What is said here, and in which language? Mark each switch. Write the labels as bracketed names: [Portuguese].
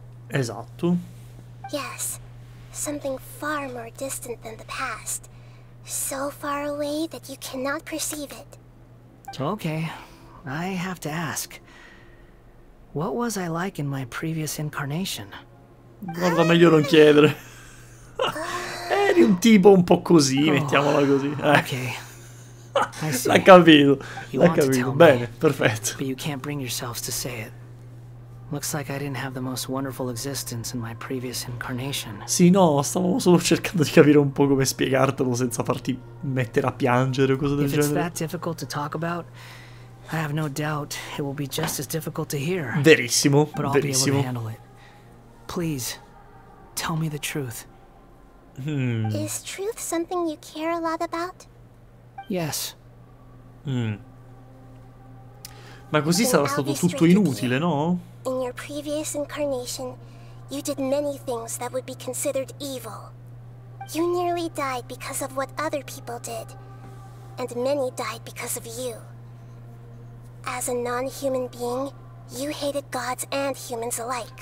[Italian] Esatto. [English] Yes, something far more distant than the past. So far away that you cannot perceive it. Okay, I have to ask. What was I like in my previous incarnation? [Italian] Guarda, meglio non chiedere. Eri un tipo un po' così, mettiamola così. Ok. L'ha capito. L'ha capito. Bene, perfetto. [English] But you can't bring yourselves to say it. Looks like I didn't have the most wonderful existence in my previous incarnation. [Italian] Sì, no, stavamo solo cercando di capire un po' come spiegartelo senza farti mettere a piangere o cose del genere. [English] If it's that difficult to talk about, I have no doubt it will be just as difficult to hear. [Italian] Verissimo, [English] but I'll [Italian] verissimo. [English] be able to handle it. Please, tell me the truth. Is truth something you care a lot about? Yes. [Italian] Ma così sarà stato tutto inutile, no? [English] In your previous incarnation, you did many things that would be considered evil. You nearly died because of what other people did, and many died because of you. As a non-human being, you hated gods and humans alike.